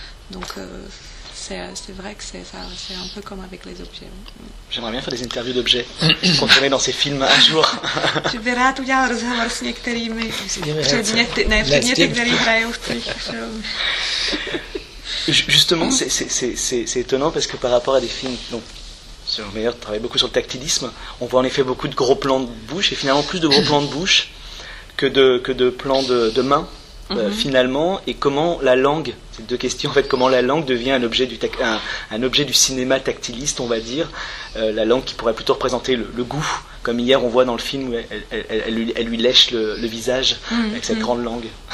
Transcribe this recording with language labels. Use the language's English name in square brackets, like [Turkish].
[French] Donc c'est vrai que c'est un peu comme avec les objets. J'aimerais bien faire des interviews d'objets qu'on ferait dans ces films un jour. Tu verras, tu as un [Czech] rozhovor s některými předměty, které hrajou v těch filmech. [French] Justement, c'est étonnant parce que par rapport à des films, donc Sylvain Meyer travaille beaucoup sur le tactilisme, on voit en effet beaucoup de gros plans de bouche, et finalement plus de gros plans de bouche que de plans de main, finalement. Et comment la langue, c'est deux questions en fait, comment la langue devient un objet du cinéma tactiliste, on va dire, la langue qui pourrait plutôt représenter le goût, comme hier on voit dans le film où elle lui lèche le visage avec cette grande langue.